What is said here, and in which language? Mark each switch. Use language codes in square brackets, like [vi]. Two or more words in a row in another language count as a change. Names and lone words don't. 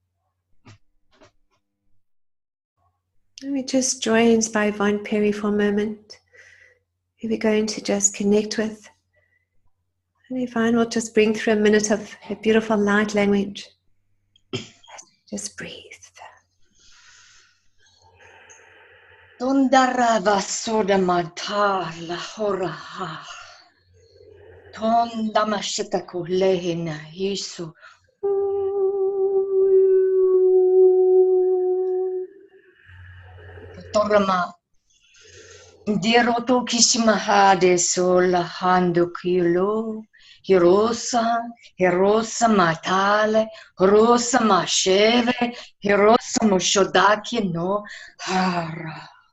[en] And we just joined by Yvonne Perry for a moment, who we're going to just connect with. And Yvonne will just bring through a minute of a beautiful light language. Just breathe. Tondarava soda matala horaha. Tondamashita kulehina hisu. Torama. Diroto kishimahade sola hando kilo. Hirosa matale, Hirosa masheve, Hirosa moshodaki no hara.